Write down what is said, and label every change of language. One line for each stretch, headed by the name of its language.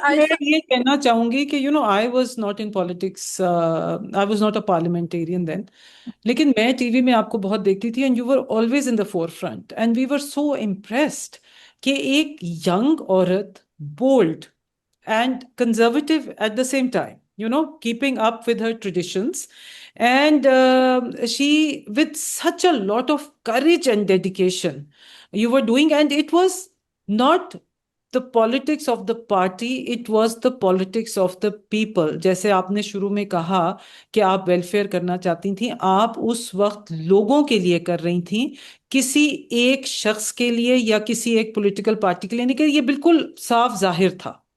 Urdu: آج میں یہ کہنا چاہوں گی کہ
English: I was not in politics, I was not a parliamentarian then.
Urdu: لیکن میں ٹی وی میں آپ کو بہت دیکھتی تھی
English: and you were always in the forefront and we were so impressed
Urdu: کہ ایک ینگ عورت,
English: Bold and conservative at the same time, keeping up with her traditions. And she, with such a lot of courage and dedication, you were doing, and it was not the politics of the party, it was the politics of the people.
Urdu: جیسے آپ نے شروع میں کہا کہ آپ welfare کرنا چاہتی تھیں, آپ اس وقت لوگوں کے لیے کر رہی تھیں, کسی ایک شخص کے لیے یا کسی ایک پولیٹیکل پارٹی کے لیے نہیں. کہ یہ بالکل صاف ظاہر تھا.